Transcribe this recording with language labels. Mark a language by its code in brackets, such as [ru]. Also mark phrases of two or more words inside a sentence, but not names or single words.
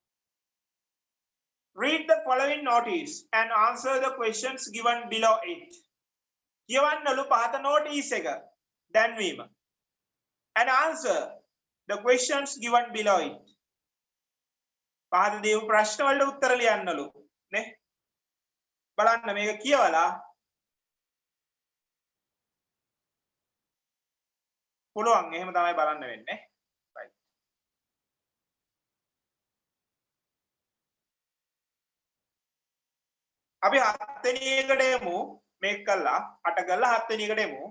[en] Read the following notice and answer the questions given below it. [si] කියවන්නලු පහත [en] notice [si] එක දැන්වීම [en] and answer the questions given below it. [si] පහත දීපු ප්‍රශ්න වලට උත්තර ලියන්නලු නේ. බලන්න මේක කියවලා පුළුවන් එහෙම තමයි බලන්න වෙන්නේ. right. අපි 7 වෙනි එකට එමු මේක කළා 8 කළා 7 වෙනි එකට එමු.